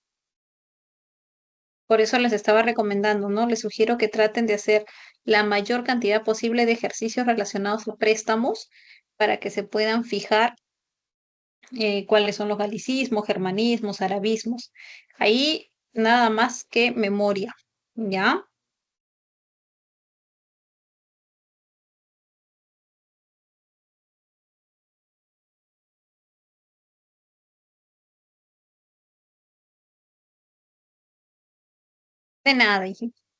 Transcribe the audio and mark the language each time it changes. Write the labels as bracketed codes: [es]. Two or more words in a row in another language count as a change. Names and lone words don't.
[es] Por eso les estaba recomendando, ¿no? Les sugiero que traten de hacer la mayor cantidad posible de ejercicios relacionados a préstamos para que se puedan fijar cuáles son los galicismos, germanismos, arabismos. Ahí nada más que memoria, ¿ya? De nada, hijito.